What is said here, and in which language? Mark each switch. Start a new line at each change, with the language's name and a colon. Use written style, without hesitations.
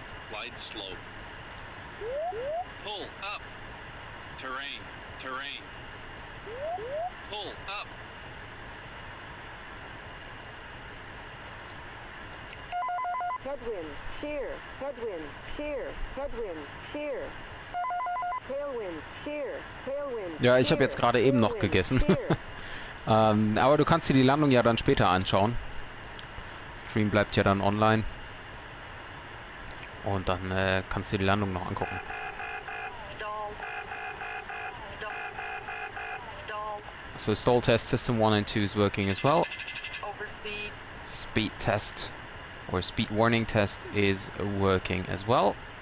English: Glide slope. Pull up. Terrain. Terrain. Pull up. Headwind, shear, headwind, shear, headwind, shear. Tailwind, shear, tailwind.
German: Ja, ich habe jetzt gerade eben noch gegessen. Aber du kannst dir die Landung ja dann später anschauen. Stream bleibt ja dann online. Und dann kannst du dir die Landung noch angucken.
English: So stall test system 1 and 2 is working as well. Speed test or speed warning test is working as well.